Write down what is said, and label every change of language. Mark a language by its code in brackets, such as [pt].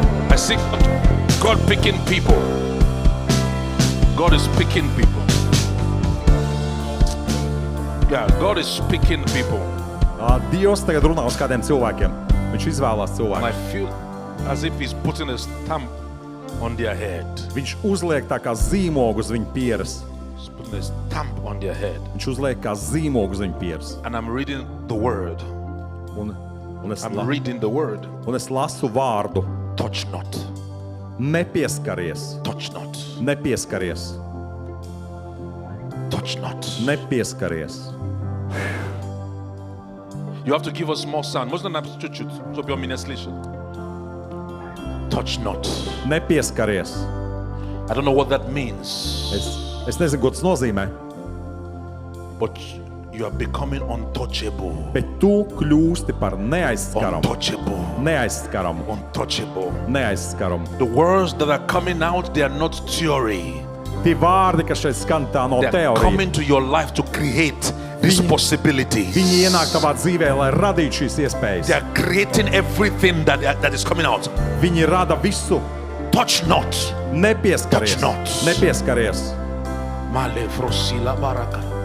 [en] I see God picking people. God is picking people. Yeah, God is picking people. [lv] Dievs tagad runā uz kādiem cilvēkiem. Viņš izvēlās [en] And [lv] cilvēku. [en] I feel as if He's putting a stamp on their head. [lv] Viņš uzliek tā kā zīmogu uz viņu pieres. [en] He's putting a stamp on their head. [lv] Viņš uzliek kā zīmogu uz viņu pieres. [en] And I'm reading the word. [lv] Un es [en] reading the word. [lv] lasu vārdu. [en] Touch not. [lv] Nepieskaries. [en] Touch not. [lv] Nepieskaries. [en] Touch not. [lv] Nepieskaries. [en] You have to give us more sound. [ru] Можно нам чуть-чуть, чтобы он меня слышал? [en] Touch not. [lv] Nepieskaries. [en] I don't know what that means. [lv] Es nezinu, ko tas nozīmē, [en] But you are becoming untouchable. [lv] bet tu kļūsti par neaizskaramu. [en] Untouchable. [lv] Neaizskaramu. [en] Untouchable. [lv] Neaizskaramu. [en] The words that are coming out, they are not theory. [lv] Tie vārdi, kas šeit skan, tā nav [en] They are [lv] teorija. [en] coming to your life to create these possibilities. [lv] Viņi ienāk tavā dzīvē, lai radītu šīs [en] They [lv] iespējas. [en] are creating everything that is coming out. [lv] Viņi rada visu. [en] Touch not. [lv] Nepieskaries. [en] Touch not. [lv] Nepieskaries. Male frosila baraka.